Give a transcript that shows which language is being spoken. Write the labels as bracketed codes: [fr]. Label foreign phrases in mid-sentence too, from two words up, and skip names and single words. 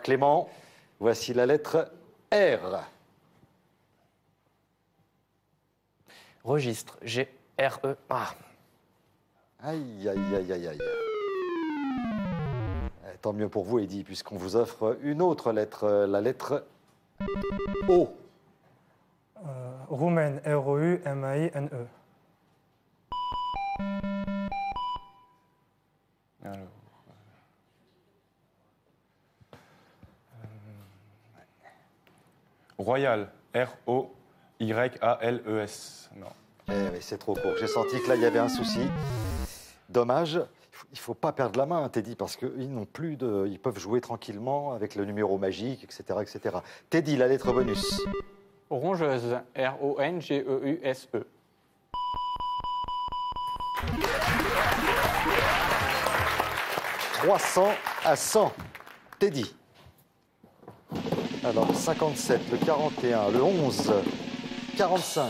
[fr] Clément, voici la lettre R. Registre. G-R-E. Ah, Aïe, aïe, aïe, aïe, aïe. Tant mieux pour vous, Eddy, puisqu'on vous offre une autre lettre, la lettre O. Roumaine. R-O-U-M-A-I-N-E. alors. Royal. R-O-Y-A-L-E-S. Non. Eh oui, c'est trop court. J'ai senti que là, il y avait un souci. Dommage. Il ne faut pas perdre la main, hein, Teddy, parce qu'ils n'ont plus de. Ils peuvent jouer tranquillement avec le numéro magique, etc., etc. Teddy, la lettre bonus. Rongeuse. R-O-N-G-E-U-S-E. « 300 à 100. Teddy. Alors, 57, le 41, le 11, 45.